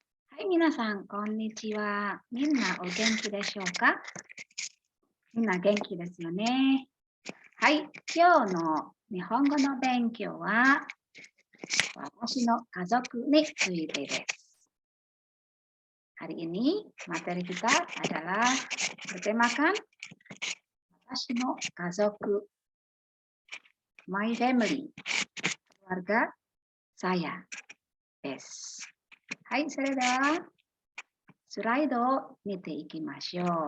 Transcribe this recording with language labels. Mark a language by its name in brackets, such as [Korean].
[Japanese] はい、皆さん、こんにちは。みんなお元気でしょうか？みんな元気ですよね。はい、今日の日本語の勉強は、私の家族についてです。 [Indonesian] Hari ini materi kita adalah bertemakan [Japanese] 私の家族, [English] my family, [Indonesian] keluarga saya [Japanese] です。はい、それではスライドを見ていきましょう。